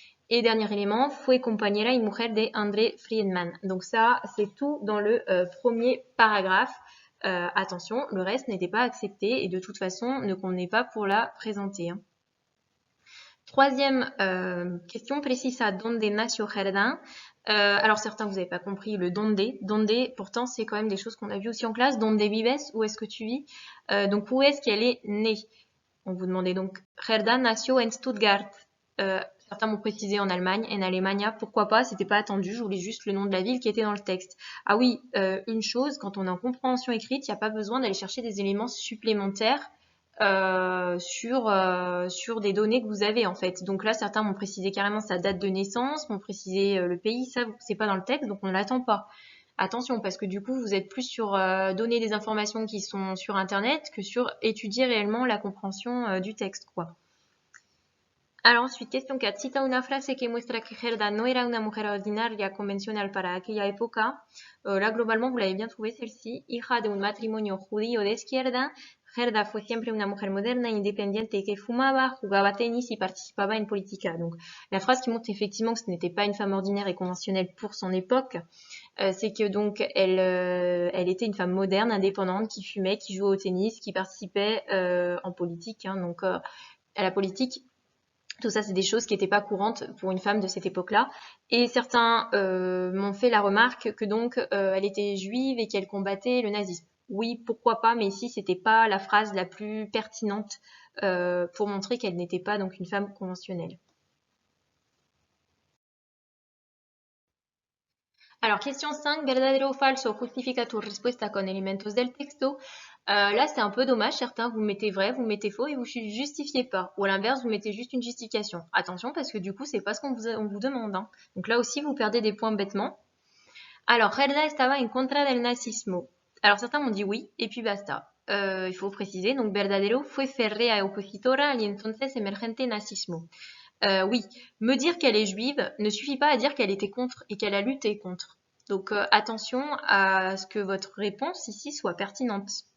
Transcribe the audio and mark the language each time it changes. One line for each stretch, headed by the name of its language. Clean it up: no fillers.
French: Et dernier élément,
Spanish: fue compañera y mujer de André Friedman.
French: Donc ça, c'est tout dans le premier paragraphe. Attention, le reste n'était pas accepté et de toute façon ne convenait pas pour la présenter. Hein. Troisième question,
Spanish: precisa donde nació Gerda.
French: Alors certains, vous n'avez pas compris le donde. Donde, pourtant, c'est quand même des choses qu'on a vues aussi en classe.
Spanish: Donde vives,
French: où est-ce que tu vis? Donc où est-ce qu'elle est née? On vous demandait donc,
Spanish: Gerda nació en Stuttgart.
French: Certains m'ont précisé en Allemagne, en Alemania, pourquoi pas, c'était pas attendu, je voulais juste le nom de la ville qui était dans le texte. Ah oui, une chose, quand on est en compréhension écrite, il n'y a pas besoin d'aller chercher des éléments supplémentaires sur des données que vous avez en fait. Donc là, certains m'ont précisé carrément sa date de naissance, m'ont précisé le pays, ça c'est pas dans le texte, donc on ne l'attend pas. Attention, parce que du coup, vous êtes plus sur donner des informations qui sont sur Internet que sur étudier réellement la compréhension du texte, quoi. Alors ensuite, question 4.
Spanish: Cita una frase que muestra que Gerda no era una mujer ordinaria convencional para aquella época.
French: Là, globalement, vous l'avez bien trouvé celle-ci.
Spanish: Hija de un matrimonio judío de izquierda, Gerda fue siempre una mujer moderna, independiente, que fumaba, jugaba tenis y participaba en política.
French: Donc, la phrase qui montre effectivement que ce n'était pas une femme ordinaire et conventionnelle pour son époque, c'est que donc elle était une femme moderne, indépendante, qui fumait, qui jouait au tennis, qui participait en politique, hein, donc à la politique. Tout ça, c'est des choses qui n'étaient pas courantes pour une femme de cette époque-là. Et certains m'ont fait la remarque que donc elle était juive et qu'elle combattait le nazisme. Oui, pourquoi pas, mais ici, c'était pas la phrase la plus pertinente pour montrer qu'elle n'était pas donc une femme conventionnelle. Alors, question 5,
Spanish: verdadero o falso, justifica tu respuesta con elementos del texto.
French: Là, c'est un peu dommage. Certains, vous mettez vrai, vous mettez faux et vous justifiez pas. Ou à l'inverse, vous mettez juste une justification. Attention, parce que du coup, c'est pas ce qu'on vous demande. Hein. Donc là aussi, vous perdez des points bêtement. Alors,
Spanish: Gerda estaba en contra del nazismo.
French: Alors, certains m'ont dit oui, et puis basta. Il faut préciser. Donc,
Spanish: verdadero fue férrea opositora al entonces emergente nazismo.
French: Oui, me dire qu'elle est juive ne suffit pas à dire qu'elle était contre et qu'elle a lutté contre. Donc attention à ce que votre réponse ici soit pertinente.